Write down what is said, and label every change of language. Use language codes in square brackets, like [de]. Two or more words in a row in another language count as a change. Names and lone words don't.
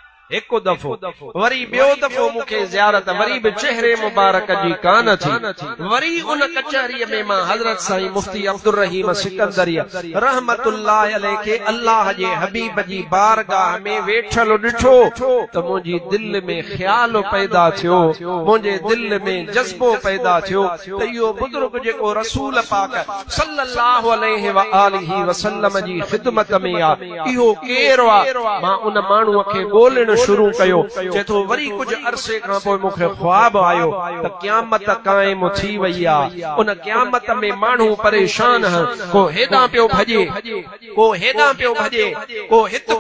[sd] हिकु दफ़ो वरी ॿियो दफ़ो मूंखे ज़ियारत वरी बि चेहरे मुबारक जी कान थी वरी उन कचहरीअ में मां हज़रत साईं मुफ्ती अब्दुर रहीम सिकंदरी [ar] رحمة الله عليه [sd] खे अल्लाह जे हबीब जी बारगाह में वेठल ॾिठो त मुंहिंजी दिलि में ख़्याल पैदा थियो मुंहिंजे दिलि में जज़्बो पैदा थियो त इहो बुज़ुर्ग जेको रसूल पाक [ar] صلى الله عليه وآله وسلم [sd] जी ख़िदमत में आहे इहो केरु आहे मां उन माण्हूअ खे ॻोल्हण शुरू कयो चए थो वरी कुझु अरसे खां पोइ मूंखे ख्वाब आयो त क़यामत क़ाइम थी वई आहे उन क़यामत में माण्हू परेशान को हेॾां पियो भॼे को हेॾां पियो भॼे को हित